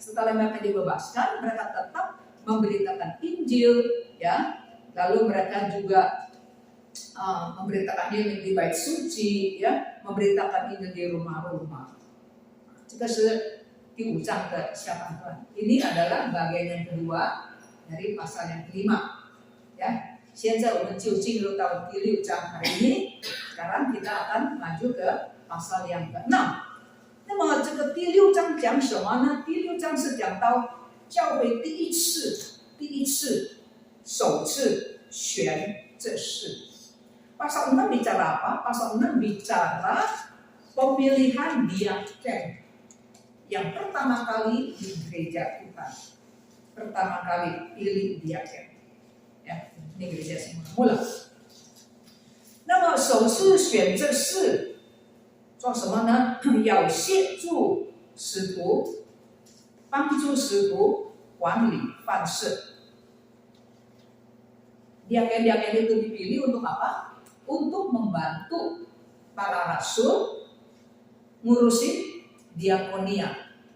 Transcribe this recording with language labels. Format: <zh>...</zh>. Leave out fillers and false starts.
<id>Setelah mereka dibebaskan, mereka tetap memberitakan Injil, ya. Lalu mereka juga memberitakan Injil di bait suci, ya, memberitakan Injil di rumah-rumah. Jika di</id> <zh>5章的下半段.</zh> <id>Ini adalah bagian yang kedua dari pasal yang kelima.</id> <zh>Ya, 现在我们就进入到第6章</zh> <id>hari ini. Sekarang kita akan maju ke pasal yang ke-6.</id> <zh>那么这个第6章讲什么呢？第6章是讲到教会第一次首次选这事.</zh> <id>Pasal 6 bicara apa? Pasal 6 bicara pemilihan diaken. Yang pertama kali di gereja Tuhan, pertama kali pilih diaken, ya, ini gereja semula-mula.</id> <zh>那么首次选这事做什么呢？要协助使徒，帮助使徒管理办事。</zh> <id>Diaken-diaken itu dipilih untuk apa? Untuk membantu para rasul ngurusin diakonia.</id>